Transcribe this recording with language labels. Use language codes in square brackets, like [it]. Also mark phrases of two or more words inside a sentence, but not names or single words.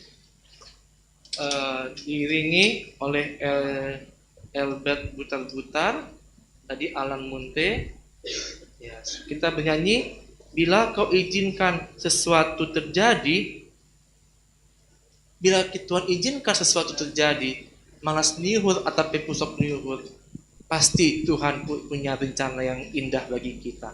[id] Diiringi oleh Albert Butar-Butar, tadi Alan Munte. Ya, kita bernyanyi, bila kau izinkan sesuatu terjadi, bila Tuhan izinkan sesuatu terjadi, [bts] malas niuhur atau pepusok niuhur, [id] pasti Tuhan punya rencana yang indah bagi kita.